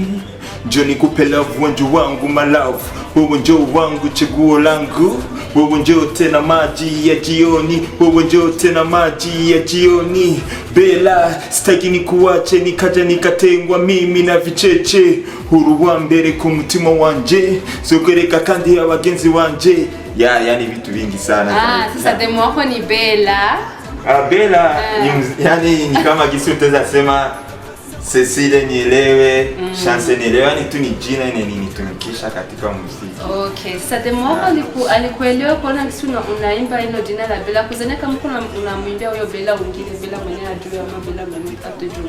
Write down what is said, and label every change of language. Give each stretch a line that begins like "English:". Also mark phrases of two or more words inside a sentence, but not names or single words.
Swahili: Njoo nikupe love wangu
English: my love,
Swahili: wewe njoo wangu chaguo langu, wewe njoo tena maji ya jioni, Bella sitaki nikuache nikaja nikatengwa mimi na vicheche,
Rundi: huru wa mbere ku mutima wanje sokereka kandi ya bagenzi wanje.
Swahili: Yani vitu vingi sana. Sasa demo wako ni Bella. Bella yani ni kama gisi utaweza sema Cecile Nielewe, Chance Nielewe, yani tu ni jina inanitumikisha katika muziki. Okay, sasa demo wako alikuelewa kuona gisi unaimba hilo jina la Bella, kuzania kama unamwimbia huyo Bella wengine, Bella mwenyewe ajue ama Bella mwenyewe atajua.